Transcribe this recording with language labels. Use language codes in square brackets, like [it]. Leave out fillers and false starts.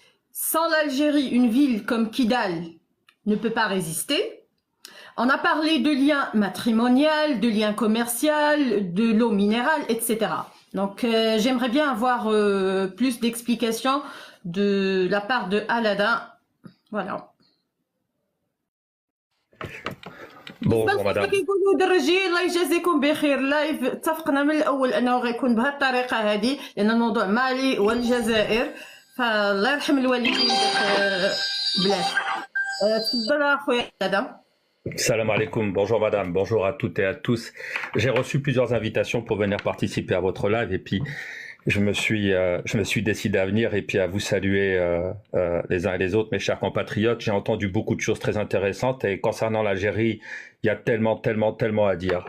[fr] Sans l'Algérie, une ville comme Kidal ne peut pas résister. On a parlé de liens matrimoniaux, de liens commerciaux, de l'eau minérale, etc. Donc j'aimerais bien avoir plus d'explications de la part de Aladin. Voilà. Bonjour madame. [ar] كيقولوا درجي الله يجازيكم بخير. لايف اتفقنا من الاول انه غيكون بهذه الطريقه هذه لان الموضوع مالي والجزائر، فالله يرحم الوالدين داك بلاد. تفضل اخويا Aladin. [fr] Salam alaikum, bonjour madame, bonjour à toutes et à tous. J'ai reçu plusieurs invitations pour venir participer à votre live et puis je me suis décidé à venir et puis à vous saluer les uns et les autres, mes chers compatriotes. J'ai entendu beaucoup de choses très intéressantes et concernant l'Algérie, il y a tellement à dire.